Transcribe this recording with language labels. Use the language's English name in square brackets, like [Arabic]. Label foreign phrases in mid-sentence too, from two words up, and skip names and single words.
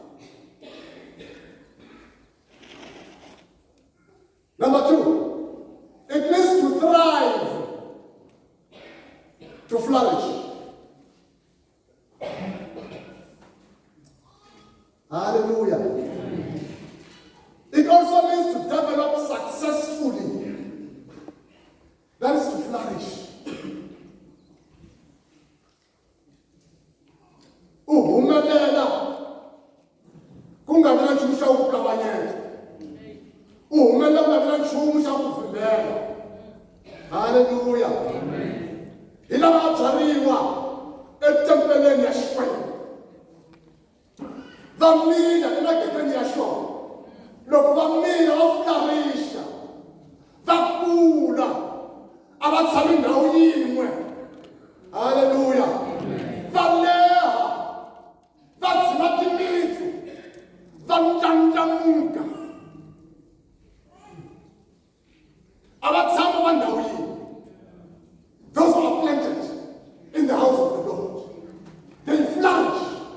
[English] Number 2, it means to thrive, to flourish. Hallelujah. It also means to develop successfully. That is to flourish. [Tsonga] Uhumelela. Kungabi na nchumu xa ukavanyeta. Uhumelela kungabi na nchumu xa kuvilela. Hallelujah. Hi lava va byariwa etempeleni ya Xikwembu. Va mila emagedeni ya xona. Loko va mila va flourisha. Va kula. Abatshami ndhawu yin'we. Hallelujah. Va leha. Va tshima timitsu. Va ndlandlamuka. Abatshami va ndhawu yin'we. [English] Those who are planted in the house of the Lord, they flourish.